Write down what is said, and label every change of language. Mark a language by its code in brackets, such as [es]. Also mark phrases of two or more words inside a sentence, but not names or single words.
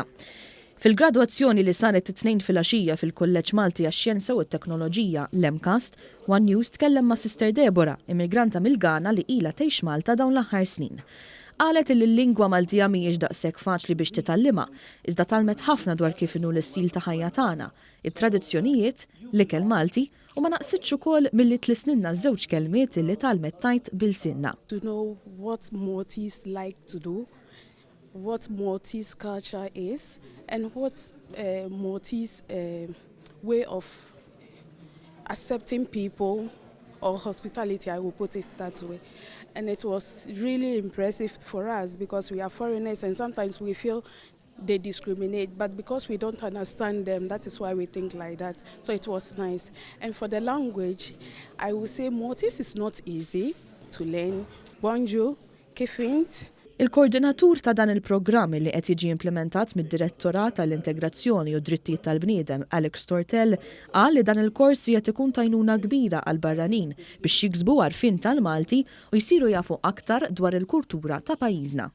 [mt] Fil-grawazzjoni li saret t-Tnejn fil-għaxija fil-Kulleġġ Malti għax-Xjenza u t-Teknoloġija, l-MCAST, One News tkellem ma' Sister Deborah, immigranta mill-Ghana li ilha tgħix Malta dawn l-aħħar snin. Qalet li l-lingwa Maltija mhijiex daqshekk faċli biex titgħallimha, iżda talmet ħafna dwar kif inhu l-istil ta' ħajja tagħna, it-tradizzjonijiet, l-ikel Malti u ma naqsitx ukoll milli tlisninna żewġ kelmiet li talmet tajt bil-sinna. [en] To know what Maltese like to do, what Maltese culture is, and what Maltese way of accepting people or hospitality, I will put it that way. And it was really impressive for us because we are foreigners and sometimes we feel they discriminate, but because we don't understand them, that is why we think like that. So it was nice. And for the language, I would say Maltese is not easy to learn. [mt] Bonjour, kifint. Il-koordinatur ta' dan il-programm li qed jiġi implementat mid-Direttorat tal-Integrazzjoni u Drittijiet tal-Bniedem Aktar qal li dan il-kors qed ikun tajnuna kbira għal barranin biex jiksbu għarfien tal-Malti u jsiru jafu aktar dwar il-kultura ta' pajjiżna.